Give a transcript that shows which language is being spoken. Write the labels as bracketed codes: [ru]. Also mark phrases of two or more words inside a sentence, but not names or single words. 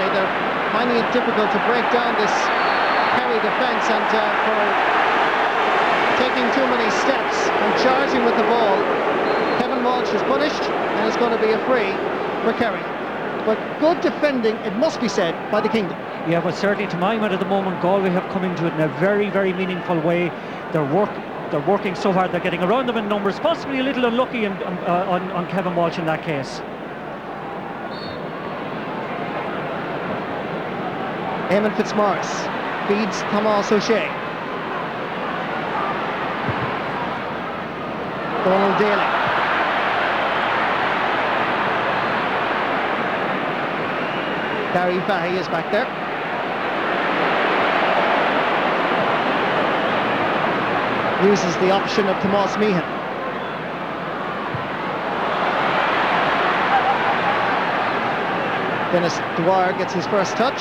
[en] They're finding it difficult to break down this Kerry defence, and for taking too many steps and charging with the ball, Kevin Walsh is punished, and it's going to be a free for Kerry. But good defending, it must be said, by the Kingdom. Yeah, but certainly to my mind at the moment, Galway have come into it in a very, very meaningful way. They're working so hard, they're getting around them in numbers, possibly a little unlucky on Kevin Walsh in that case. Eamon Fitzmaurice feeds Thomas O'Shea. Donald Daly. Gary Fahey is back there. Uses the option of Tomás Meehan. Dennis Dwyer gets his first touch.